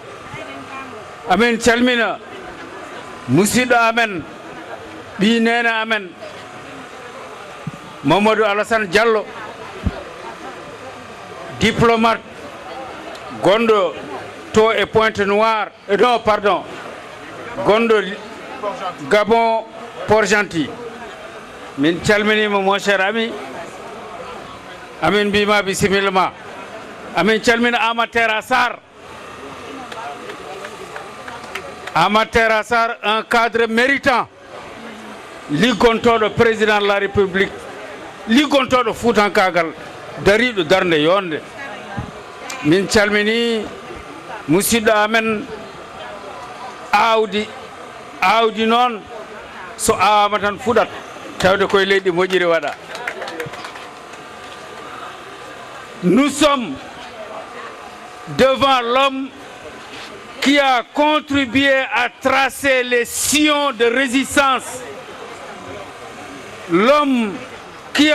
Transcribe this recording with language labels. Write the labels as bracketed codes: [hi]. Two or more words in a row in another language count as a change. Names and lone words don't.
[ff] Amin calmina musidɗo amen, ɓi nene amen Mamadou Alassane Diallo, diplomate gonɗo to e Pointe Noire, [fr] non pardon, [ff] gonɗo Gabon Port-Gentil. Min calminima [fr] mon cher ami, [ff] amin mbima bisimilla ma. Amin calmina Amadou Tera Sarr. Amadou Tera Sarr, [fr] un cadre méritant, liggontoɗo président de la République, [ff] liggontoɗo Fuutankagal, dariɗo darde yonde. Min calmini musidɗo amen awdi noon so awama tan fuɗat tawde koye leydi moƴƴiri waɗa. [fr] Nous sommes devant l'homme qui a contribué à tracer les sillons de résistance, l'homme qui